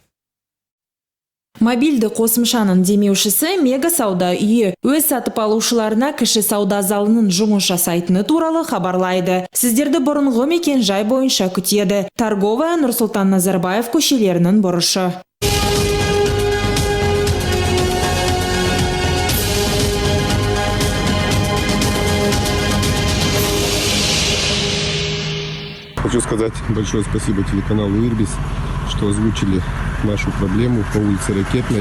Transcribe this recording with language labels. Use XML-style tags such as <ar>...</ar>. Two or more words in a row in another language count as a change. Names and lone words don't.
<kk>Мобильді қосымшаның демеушісі Мега сауда үйі өз сатып алушыларына кіші сауда залының жұмыс жасайтыны туралы хабарлайды. Сіздерді бұрынғы мекен жай бойынша күтеді. Торговая Нұрсұлтан Назарбаев көшелерінің бұрышы.</kk> <ru>Хочу сказать большое спасибо телеканалу «Ирбис», что озвучили нашу проблему по улице Ракетной.</ru>